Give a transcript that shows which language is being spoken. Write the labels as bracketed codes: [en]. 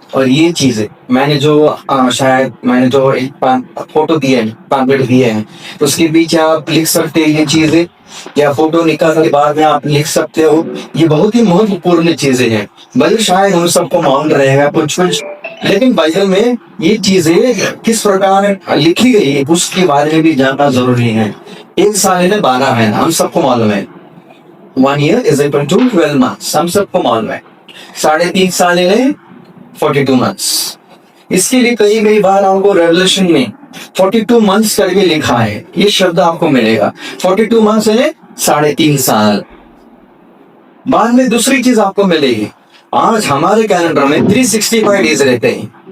[hi] और ये चीजें मैंने जो एक फोटो दिए हैं, पैम्पलेट दिए हैं, उसके पीछे आप लिख सकते हैं ये चीजें, या फोटो निकालने के बाद में आप लिख सकते हो। ये बहुत ही महत्वपूर्ण चीजें हैं, भले शायद हम सबको मालूम रहेगा कुछ, लेकिन बाइबल में ये चीजें किस प्रकार लिखी गई है उसके बारे में भी जानना जरूरी है। 1 साल है 12 महीना, हम सबको मालूम है। [en] 1 year is equal to 12 months, [hi] हम सबको मालूम है। 3.5 साल है 42 months। इसके लिए कई बार हमको रेवलेशन में 42 months करके लिखा है, ये शब्द आपको मिलेगा। 42 months है 3.5 साल। बाद में दूसरी चीज आपको मिलेगी, आज हमारे कैलेंडर में 365 डेज रहते हैं।